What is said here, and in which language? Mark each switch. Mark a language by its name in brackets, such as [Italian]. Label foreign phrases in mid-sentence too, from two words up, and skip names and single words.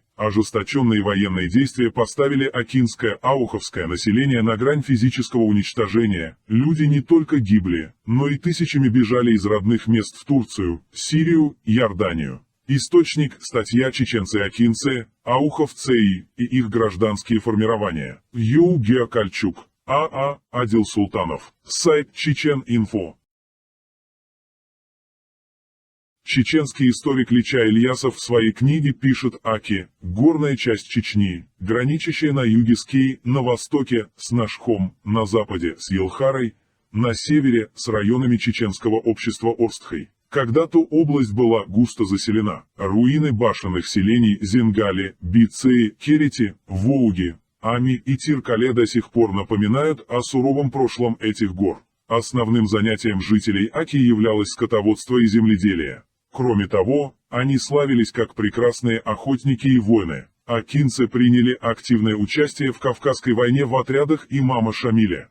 [Russian] Ожесточенные военные действия поставили акинское, ауховское население на грань физического уничтожения. Люди не только гибли, но и тысячами бежали из родных мест в Турцию, Сирию, Иорданию. Источник – статья «Чеченцы-акинцы», Аухов-ЦИ и их гражданские формирования. Ю. Геокальчук. А.А. Адил Султанов. Сайт Чечен-Инфо. Чеченский историк Лича Ильясов в своей книге пишет: Аки – горная часть Чечни, граничащая на юге с Кей, на востоке с Нашхом, на западе с Елхарой, на севере с районами чеченского общества Орстхой. Когда-то область была густо заселена. Руины башенных селений Зингали, Бицеи, Керети, Воуги, Ами и Тиркале до сих пор напоминают о суровом прошлом этих гор. Основным занятием жителей Аки являлось скотоводство и земледелие. Кроме того, они славились как прекрасные охотники и воины. Акинцы приняли активное участие в Кавказской войне в отрядах имама Шамиля.